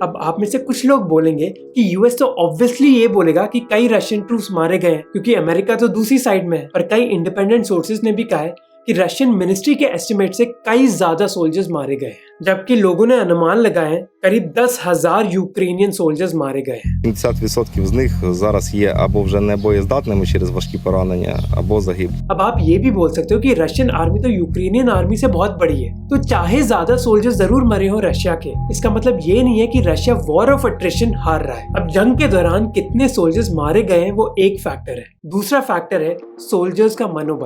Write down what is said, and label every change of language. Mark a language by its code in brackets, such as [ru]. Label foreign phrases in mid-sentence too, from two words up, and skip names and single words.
[hi] अब आप में से कुछ लोग बोलेंगे कि यूएस तो ऑब्वियसली ये बोलेगा कि कई [en] Russian troops [hi] मारे गए हैं, क्योंकि अमेरिका तो दूसरी साइड में है। पर कई [en] independent sources [hi] ने भी कहा है कि [en] Russian ministry [hi] के एस्टिमेट से कई ज्यादा सोल्जर्स मारे गए हैं, जबकि लोगों ने अनुमान लगाए हैं करीब 10,000 [en] Ukrainian soldiers [hi] मारे गए हैं। [uk] 70% з них зараз є або вже не боєздатними через важкі поранення, або загиб। [hi] अब आप ये भी बोल सकते हो कि [en] Russian army [hi] तो [en] Ukrainian army [hi] से बहुत बड़ी है, तो चाहे ज्यादा सोल्जर्स जरूर मरे हो रशिया के, इसका मतलब ये नहीं है कि रशिया [en] war of attrition [hi] हार रहा है। अब जंग के दौरान कितने सोल्जर्स मारे गए हैं वो एक फैक्टर है, दूसरा फैक्टर है सोल्जर्स का मनोबल।